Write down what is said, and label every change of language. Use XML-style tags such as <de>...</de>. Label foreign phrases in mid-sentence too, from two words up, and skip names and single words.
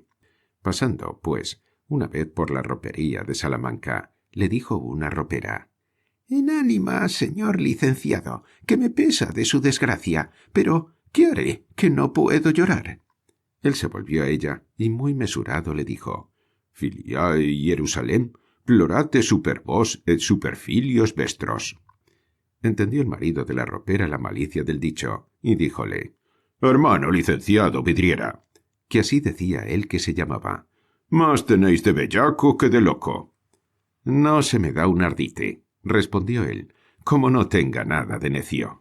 <es>Pasando, pues, una vez por la ropería de Salamanca, le dijo una ropera: «En ánima, señor licenciado, que me pesa de su desgracia, pero ¿qué haré que no puedo llorar?». Él se volvió a ella y muy mesurado le dijo:</es> <la>«Filiae Jerusalem, plorate super vos et super filios vestros».</la> <es>Entendió el marido de la ropera la malicia del dicho, y díjole: «Hermano licenciado vidriera», que así decía él que se llamaba, «más tenéis de bellaco que de loco». «No se me da un ardite», respondió él, «como no tenga nada de necio».</es>